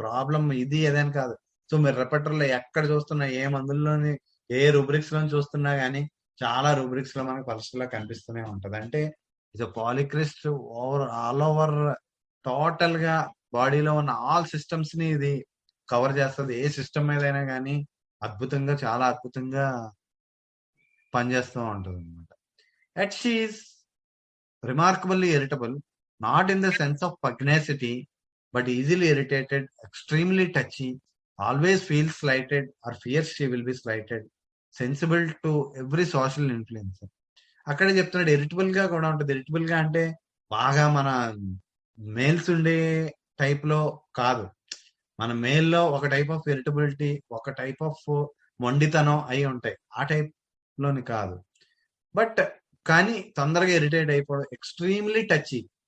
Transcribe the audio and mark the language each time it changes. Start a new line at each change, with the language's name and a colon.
Telugu: Problem ఇది ఏదైనా కాదు. సో మీరు రెపర్టరీలో ఎక్కడ చూస్తున్నా, ఏ మందుల్లోని, ఏ రూబ్రిక్స్ లోని చూస్తున్నా గానీ చాలా రూబ్రిక్స్ లో మనకి పల్స్టిల్లా కనిపిస్తూనే ఉంటది. అంటే ఇది పాలిక్రిస్ట్ ఆల్ ఓవర్, టోటల్ గా బాడీలో ఉన్న ఆల్ సిస్టమ్స్ ని ఇది కవర్ చేస్తుంది. ఏ సిస్టమ్ మీద అయినా కానీ అద్భుతంగా, చాలా అద్భుతంగా పనిచేస్తూ ఉంటుంది అనమాట.
English: Yet she is remarkably irritable, not in the sense of pugnacity, but easily irritated, extremely touchy, always feels slighted or fears she will be slighted, sensible to every social influence.
Telugu: అక్కడే చెప్తున్నాడు ఇరిటబుల్ గా కూడా ఉంటుంది. Irritable గా అంటే బాగా మన males ఉండే టైప్ లో కాదు. మన మేల్లో ఒక టైప్ ఆఫ్ ఇరిటబిలిటీ, ఒక టైప్ ఆఫ్ మొండితనం అయి ఉంటాయి. ఆ టైప్ లోని కాదు. బట్ కానీ తొందరగా ఇరిటేట్ అయిపోవడం, ఎక్స్ట్రీమ్లీ టచీ.